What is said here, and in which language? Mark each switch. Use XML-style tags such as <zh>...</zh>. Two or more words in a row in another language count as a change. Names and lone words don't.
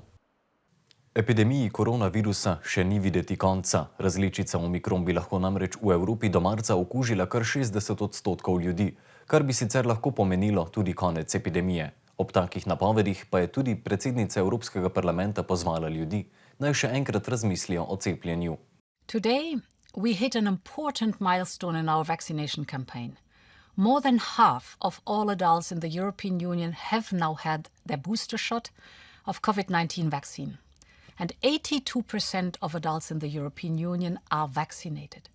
<sl>Epidemiji koronavirusa še ni videti konca. Različica omikron bi lahko namreč v Evropi do marca okužila kar 60% ljudi, kar bi sicer lahko pomenilo tudi konec epidemije. Ob takih napovedih pa je tudi predsednica Evropskega parlamenta pozvala ljudi, naj še enkrat razmislijo o cepljenju.</sl> <en>Today we hit an important milestone in our vaccination campaign. More than half of all adults in the European Union have now had their booster shot of COVID-19 vaccine. And 82% of adults in the European Union are vaccinated.</en>